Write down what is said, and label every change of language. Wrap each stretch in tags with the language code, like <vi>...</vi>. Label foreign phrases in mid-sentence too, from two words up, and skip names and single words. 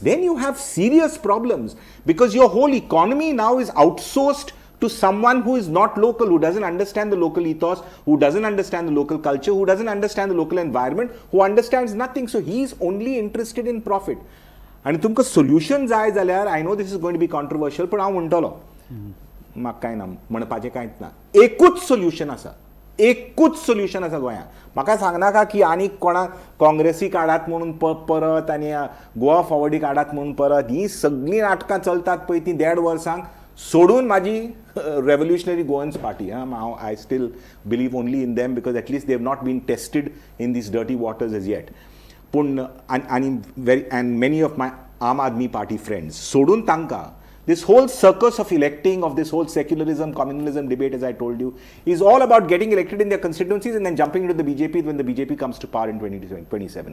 <en>then you have serious problems, because your whole economy now is outsourced to someone who is not local, who doesn't understand the local ethos, who doesn't understand the local culture, who doesn't understand the local environment, who understands nothing. So he is only interested in profit.</en> <kok>And तुमकां solution जाय जाल्यार,</kok> <en>I know this is going to be controversial,</en> <kok>पण हांव म्हणटलो, म्हाका कांय ना म्हणपाचें कांयच ना. एकूच सोल्युशन आसा गोंयांत. म्हाका सांगनाका की आनी कोणा काँग्रेसी काडात म्हणून परत आनी गोवा फॉरवर्डी काडात म्हणून परत. ही सगळीं नाटकां चलतात पळय ती 1.5 वर्सांक सोडून माझी revolutionary Goans party.</kok> <en>I still believe only in them because at least they have not been tested in these dirty waters as yet. And many of my Aam Aadmi Party friends,</en> <kok>sodun tanka,</kok> <en>this whole circus of electing, of this whole secularism, communalism debate, as I told you, is all about getting elected in their constituencies and then jumping into the BJP when the BJP comes to power in 2027.</en>